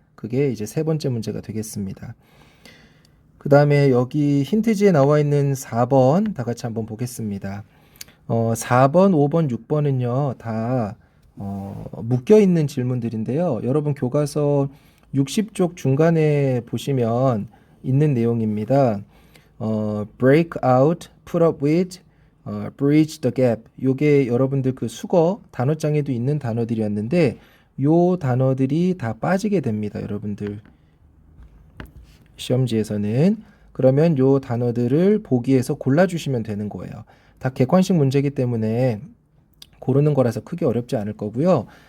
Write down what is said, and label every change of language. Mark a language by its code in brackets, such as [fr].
[ko] 그게 이제 세 번째 문제가 되겠습니다. 그 다음에 여기 힌트지에 나와 있는 4번 다 같이 한번 보겠습니다. 4번, 5번, 6번은요 다 묶여 있는 질문들인데요. 여러분 교과서 60쪽 중간에 보시면 있는 내용입니다. [en] break out, put up with, bridge the gap. [ko] 요게 여러분들 그 수거 단어장에도 있는 단어들이었는데 요 단어들이 다 빠지게 됩니다. 여러분들 시험지에서는. 그러면 요 단어들을 보기에서 골라주시면 되는 거예요. 다 객관식 문제이기 때문에 고르는 거라서 크게 어렵지 않을 거고요.